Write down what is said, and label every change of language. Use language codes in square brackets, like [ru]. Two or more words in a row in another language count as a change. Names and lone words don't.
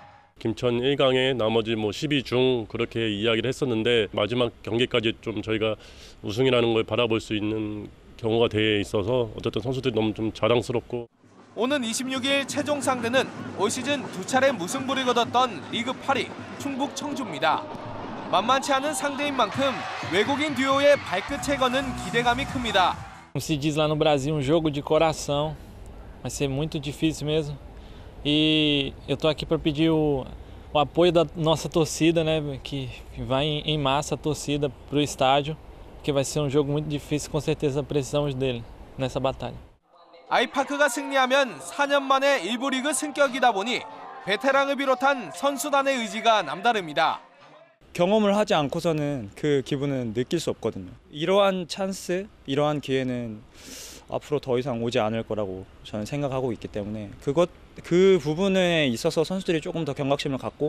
[ko] 김천 1강에 나머지 12중 그렇게 이야기를 했었는데 마지막 경기까지 좀 저희가 우승이라는 걸 바라볼 수 있는 경우가 돼 있어서 어쨌든 선수들이 너무 좀 자랑스럽고. 오는 26일 최종 상대는 올 시즌 2차례 무승부를 거뒀던 리그 8위 충북 청주입니다. 만만치 않은 상대인 만큼 외국인 듀오의 발끝에 거는 기대감이 큽니다. [pt] Como se diz lá no Brasil, jogo de coração. Vai ser muito difícil mesmo. E eu tô aqui para pedir o apoio da nossa torcida, né, que vai em massa a torcida para o estádio, porque vai ser um jogo muito difícil, com certeza precisamos dele nessa batalha. [ko] 아이파크가 승리하면 4년 만에 1부 리그 승격이다 보니 베테랑을 비롯한 선수단의 의지가 남다릅니다. 경험을 하지 않고서는 그 기분은 느낄 수 없거든요. 이러한 찬스, 이러한 기회는 앞으로 더 이상 오지 않을 거라고 저는 생각하고 있기 때문에 그 부분에 있어서 선수들이 조금 더 경각심을 갖고.